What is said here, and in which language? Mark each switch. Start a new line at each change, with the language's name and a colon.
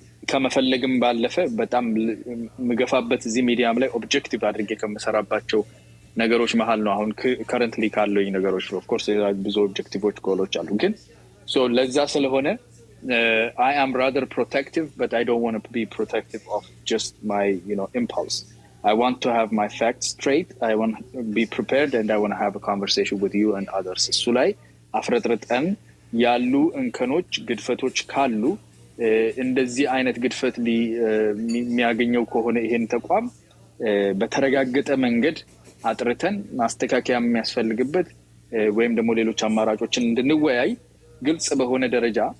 Amharic: ከመፈለግም ባለፈ በጣም ምገፋበት እዚህ ሚዲያም ላይ ኦብጀክቲቭ አድርጌ ከመሰራባቸው ነገሮች መሃል ነው። አሁን ከረንትሊ ካለኝ ነገሮች ኦፍ ኮርስ ብዙ ኦብጀክቲቮች ጎሎች አሉ። ግን ለዛ ስለሆነ
English: I am rather protective, but I don't want to be protective of just my impulse. I want to have my facts straight. I want to be prepared and I want to have a conversation with you and others.
Amharic: እሱ ላይ አፍረጥረጠን ያሉ እንከኖች ግድፈቶች ካሉ እንደዚህ አይነት ግድፈት የሚያገኘው ከሆነ ይሄን ተቋም በተረጋገጠ መንገድ አጥርተን ማስተካከያ የሚያስፈልግበት ወይም ደግሞ ሌሎች አማራጮችን እንድንወያይ ግልጽ በሆነ ደረጃ